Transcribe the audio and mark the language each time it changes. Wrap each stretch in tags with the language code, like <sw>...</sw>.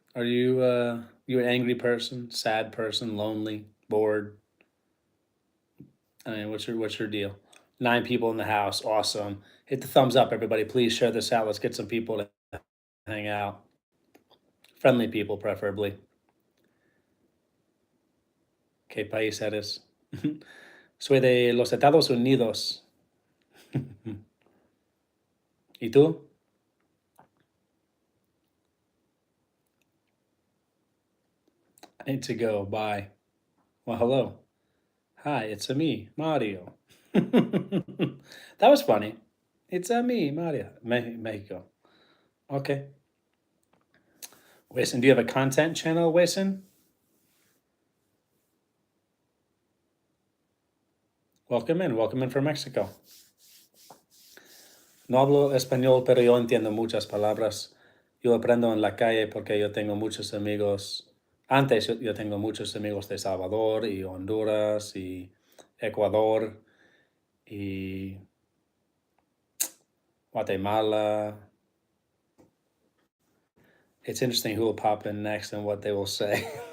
<en>Are you an angry person, sad person, lonely, bored? I mean, what's your deal? 9 people in the house. Awesome. Hit the thumbs up, everybody. Please share this out. Let's get some people to hang out. Friendly people, preferably.</en> <es>¿Qué país eres? Soy de los Estados Unidos. ¿Y tú?</es> <en>I need to go. Bye. Well, hello. Hi, it's a me, Mario. That was funny. It's a me, Mario. Mexico. Okay. Wason, do you have a content channel, Wason? Welcome in. Welcome in from Mexico.</en> <es>No hablo español, pero yo entiendo muchas palabras. Yo aprendo en la calle porque yo tengo muchos amigos. Antes yo tengo muchos amigos de Salvador y Honduras y Ecuador y Guatemala.</es> <en>It's interesting who will pop in next and what they will say.</en>